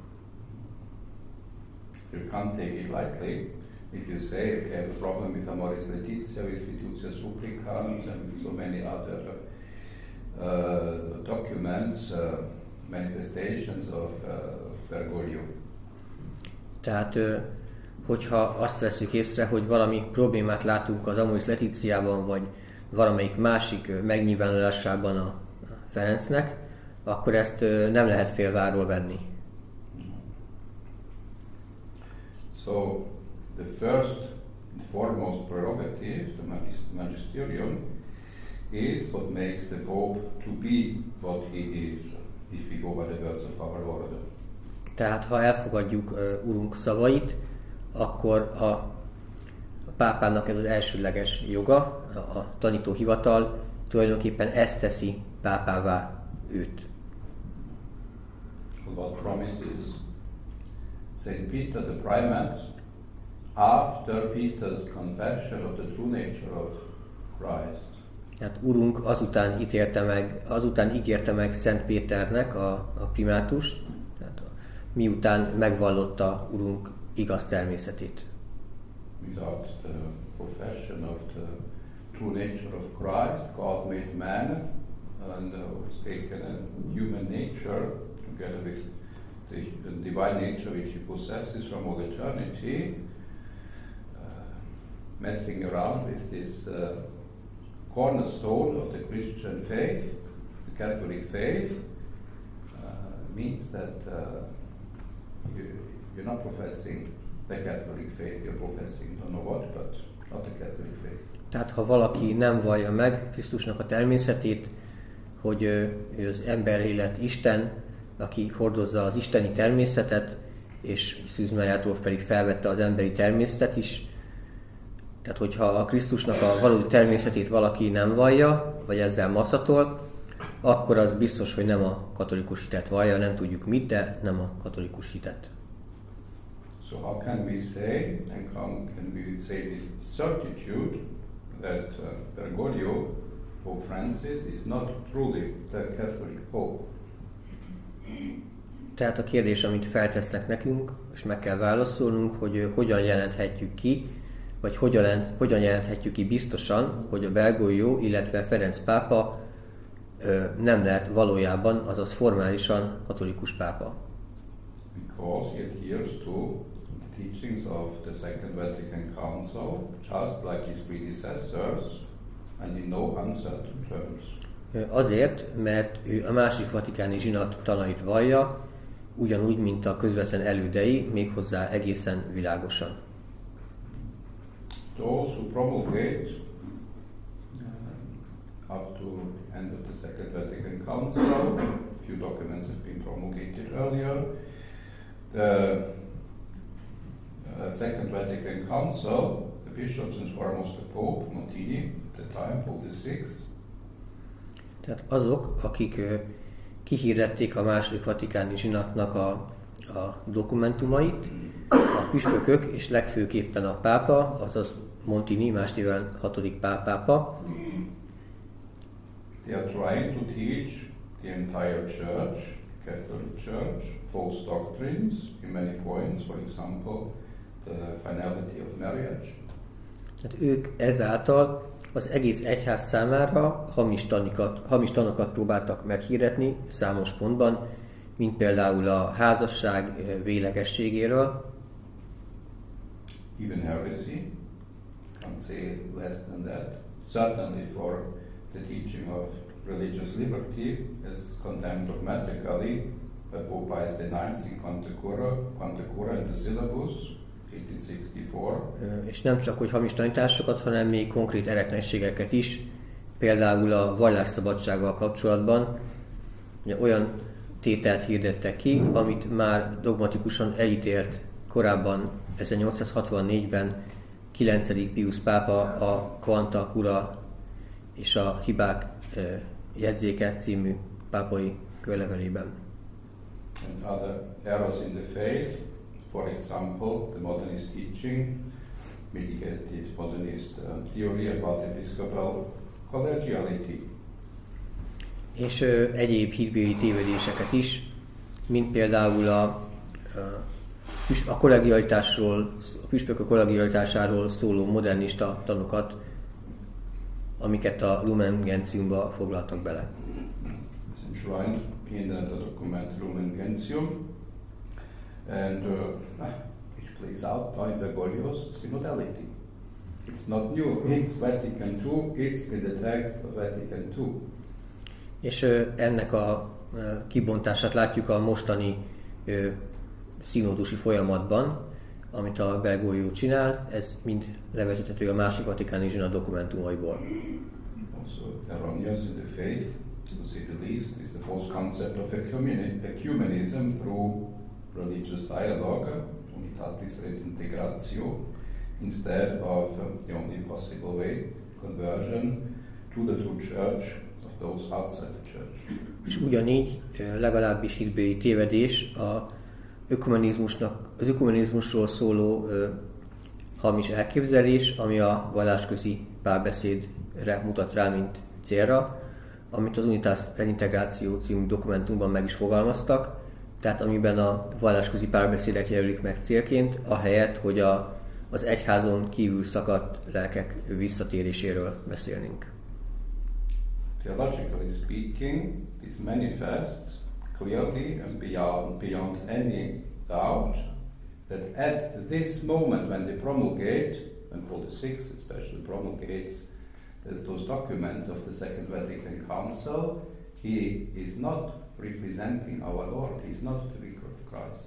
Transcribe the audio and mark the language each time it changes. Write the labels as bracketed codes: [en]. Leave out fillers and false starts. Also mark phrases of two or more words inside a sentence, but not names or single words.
[en] You can't take it lightly if you say, okay, I have a problem with Amoris Laetitia, with Fiducia Supplicans, and with so many other documents, manifestations of Bergoglio. [hu] Tehát, hogyha azt veszük észre, hogy valami problémát látunk az Amoris Laetitiában, vagy valamelyik másik megnyilvánulásában a Ferencnek, akkor ezt nem lehet félváról venni. [en] So, the first and foremost prerogative, the magisterium, is what makes the Pope to be what he is, if we go by the words of our Lord. [hu] Tehát, ha elfogadjuk Urunk szavait, akkor a pápának ez az elsődleges joga, a tanító hivatal, tulajdonképpen ezt teszi pápává őt. [en] God promises Saint Peter the Primate, after Peter's confession of the true nature of Christ. [hu] Tehát Urunk azután ígérte meg Szent Péternek a primátust, tehát miután megvallotta Urunk igaz természetét. [en] Without the profession of the true nature of Christ, God made man and was taken a human nature together with the divine nature which he possesses from all eternity, messing around with this cornerstone of the Christian faith, the Catholic faith, means that you're not professing the Catholic faith, you're professing don't know what, but not the Catholic faith. [hu] Tehát ha valaki nem vallja meg Krisztusnak a természetét, hogy ő az emberélet Isten, aki hordozza az isteni természetet, és Szűz Máriától pedig felvette az emberi természetet is. Tehát, hogyha a Krisztusnak a valódi természetét valaki nem vallja, vagy ezzel maszatol, akkor az biztos, hogy nem a katolikus hitet vallja, nem tudjuk mit, de nem a katolikus hitet. [en] So how can we say, and how can we say with certitude that Bergoglio, Pope Francis, is not truly the Catholic Pope? [hu] Tehát a kérdés, amit feltesznek nekünk, és meg kell válaszolnunk, hogy hogyan jelenthetjük ki, vagy hogyan jelenthetjük ki biztosan, hogy a Bergoglio, illetve Ferenc pápa nem lehet valójában, azaz formálisan katolikus pápa. [en] Because he adheres to the teachings of the Second Vatican Council, just like his predecessors, and in no uncertain terms. [hu] Azért, mert ő a második vatikáni zsinat tanait vallja, ugyanúgy, mint a közvetlen elődei, méghozzá egészen világosan. [en] Those who promulgate up to the end of the Second Vatican Council, a few documents have been promulgated earlier. The Second Vatican Council, the bishops and foremost the Pope, Montini, at the time, Paul VI. [hu] Tehát azok, akik kihirdették a második vatikáni zsinatnak a dokumentumait, a püspökök és legfőképpen a pápa, azaz Montini, más néven 6. pápa. [en] They are trying to teach the entire church, Catholic Church, false doctrines in many points, for example, the finality of marriage. [hu] Tehát ők ezáltal az egész egyház számára hamis tanokat próbáltak meghirdetni számos pontban, mint például a házasság vélegességéről. [en] Even heresy, can't say less than that. Certainly for the teaching of religious liberty is condemned dogmatically by Pope Pius IX in Quanta Cura in the Syllabus, 1864. [hu] És nem csak hogy hamis tanításokat, hanem még konkrét eretlenségeket is, például a vallásszabadsággal kapcsolatban ugye olyan tételt hirdettek ki, amit már dogmatikusan elítélt korábban 1864-ben 9. Pius pápa a Quanta Cura és a hibák jegyzéke című pápai körlevelében. [en] And other errors in the faith, for example, the modernist teaching, mitigated modernist theory about episcopal collegiality. [hu] És egyéb hitbéli tévedéseket is, mint például a kollegialitásról, a püspökök kollegialitásáról szóló modernista tanokat, amiket a Lumen Gentiumba foglaltak bele. [en] It's enshrined in the document Lumen Gentium, and which plays out by Bergoglio's synodality. It's not new, it's Vatican II, it's in the text of Vatican II. [hu] És ennek a kibontását látjuk a mostani színódusi folyamatban, amit a Bergoglio csinál, ez mind levezethető a második vatikáni zsinat dokumentumaiból. [en] Also erroneous in the faith, to say the least, is the false concept of ecumenism through religious dialogue, unitatis redintegratio, instead of the only possible way, conversion to the true church of those outside the church. [hu] És ugyanígy legalábbis hitbéli tévedés az ökumenizmusról szóló hamis elképzelés, ami a vallásközi párbeszédre mutat rá, mint célra, amit az Unitas Redintegratio című dokumentumban meg is fogalmaztak, tehát amiben a vallásközi párbeszédek jelölik meg célként, ahelyett, hogy az egyházon kívül szakadt lelkek visszatéréséről beszélnénk. [en] Theologically speaking, this manifests clearly and beyond any doubt that at this moment when they promulgate, when Paul VI especially promulgates those documents of the Second Vatican Council, he is not representing our Lord, he is not the vicar of Christ.